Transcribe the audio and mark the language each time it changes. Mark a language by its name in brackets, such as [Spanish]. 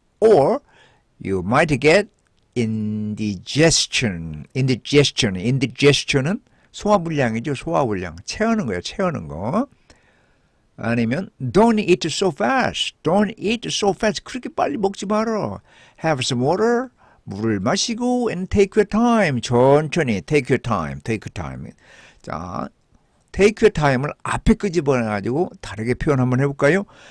[English] Or you might get indigestion. [Korean] Indigestion은 소화불량이죠. 채우는 거. 아니면 [English] don't eat so fast. [Korean] 그렇게 빨리 먹지 마라. [English] Have some water. [Korean] 물을 마시고 [English] and take your time. 천천히 take your time. [Korean] 자, [English] take your time [Korean] 을 앞에 끄집어내가지고 다르게 표현 한번 해볼까요?